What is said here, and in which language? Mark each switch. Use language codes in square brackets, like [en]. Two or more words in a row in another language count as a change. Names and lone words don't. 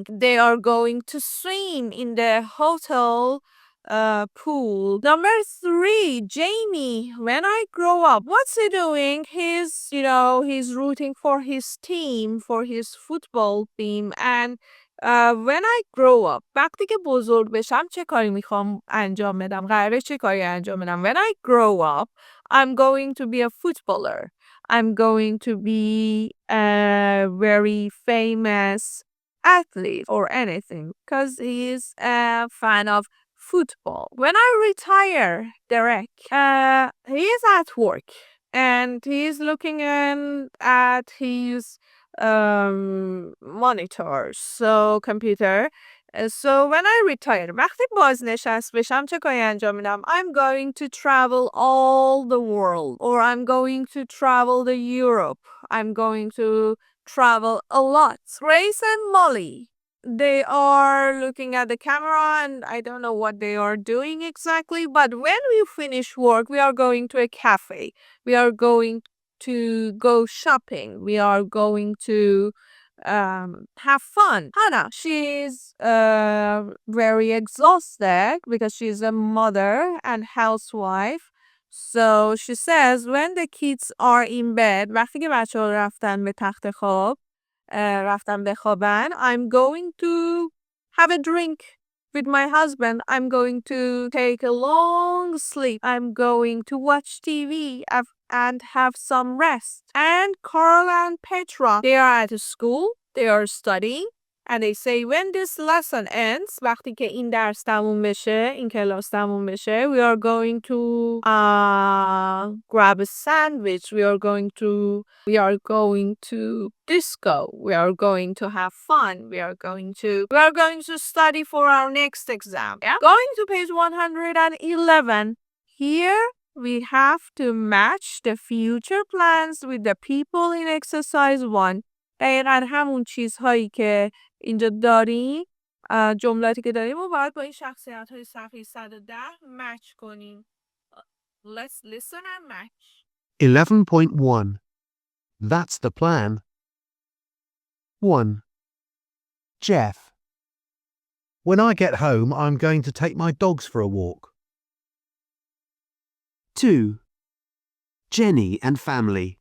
[en] They are going to swim in the hotel pool. Number 3, Jamie. When I grow up, what's he doing? He's rooting for his team, for his football team. And when I grow up, [fa] وقتی که بزرگ بشم چه کاری میخوام انجام بدم؟ قراره چه کاری انجام بدم؟ [en] When I grow up, I'm going to be a footballer. I'm going to be a very famous athlete or anything because he is a fan of football. When I retire, Derek, he is at work and he is looking at his monitor, so computer. So when I retire, [fa] وقتی بازنشست بشم چه کاری انجام میدم؟ [en] I'm going to travel all the world, or I'm going to travel to Europe. I'm going to travel a lot. Grace and Molly, they are looking at the camera and I don't know what they are doing exactly, but when we finish work, we are going to a cafe. We are going to go shopping. We are going to have fun. Hannah, she's very exhausted because she's a mother and housewife. So she says when the kids are in bed, [fa] وقتی که بچه ها رفتن به تخت خواب، رفتن بخوابن, [en] I'm going to have a drink with my husband. I'm going to take a long sleep. I'm going to watch TV and have some rest. And Carl and Petra, they are at school. They are studying. And they say when this lesson ends, [fa] وقتی که این درس تموم بشه, این کلاس تموم بشه, [en] we are going to grab a sandwich. We are going to disco. We are going to have fun. We are going to study for our next exam. Yeah? Going to page 111. Here we have to match the future plans with the people in exercise 1. [fa] دقیقا همون چیزهایی که اینجا داریم، جملاتی که داریم رو باید با این شخصیت های صفحه 110 مچ کنیم. [en] Let's listen and match. 11.1 That's the plan. 1. Jeff. When I get home, I'm going to take my dogs for a walk. 2. Jenny and family.